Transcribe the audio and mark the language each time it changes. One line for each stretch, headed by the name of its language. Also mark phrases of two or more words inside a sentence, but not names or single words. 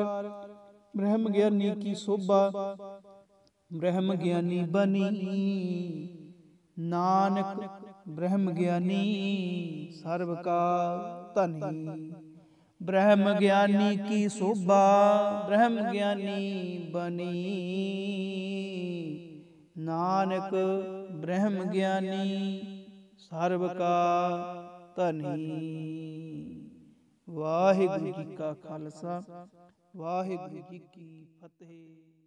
Punjabi: ਬ੍ਰਹਮ ਗਿਆਨੀ ਕੀ ਸ਼ੋਭਾ ਬ੍ਰਹਮ ਗਿਆਨੀ ਬਨੀ, ਨਾਨਕ ਬ੍ਰਹਮ ਗਿਆਨੀ ਸਰਬ ਕਾ ਧਨੀ। ਬ੍ਰਹਮ ਗਿਆਨੀ ਕੀ ਸ਼ੋਭਾ ਬ੍ਰਹਮ ਗਿਆਨੀ ਬਨੀ, ਨਾਨਕ ਬ੍ਰਹਮ ਗਿਆਨੀ ਸਰਬ ਕਾ ਧਨੀ। ਵਾਹਿਗੁਰੂ ਜੀ ਕਾ ਖਾਲਸਾ, ਵਾਹਿਗੁਰੂ ਜੀ ਕੀ ਫ਼ਤਿਹ।